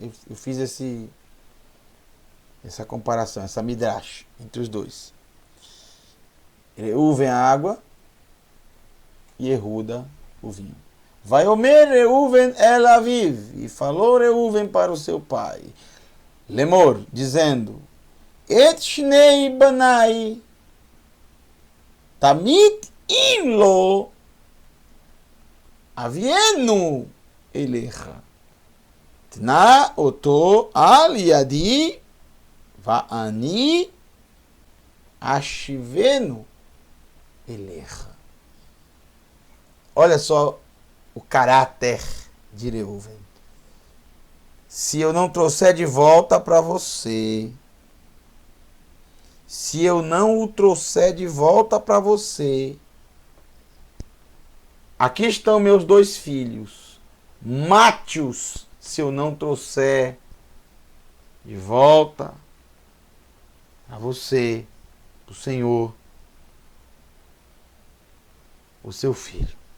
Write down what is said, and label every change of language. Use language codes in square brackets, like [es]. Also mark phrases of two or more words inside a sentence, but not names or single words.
[pt] Eu fiz essa comparação, essa midrash entre os dois. Reuven a água e Yehuda o vinho. [he] ויאמר ראובן אל אביו, [pt] e falou Reuven para o seu pai, Lemor, dizendo, [he] את שני בני תמית אם לא אביאנו אליך. תנה אותו על ידי ואני אשיבנו אליך. [pt] Olha só o caráter de Reuven. Se eu não trouxer de volta para você, se eu não o trouxer de volta para você, aqui estão meus 2 filhos, mate-os se eu não trouxer de volta a você, o Senhor, o seu filho.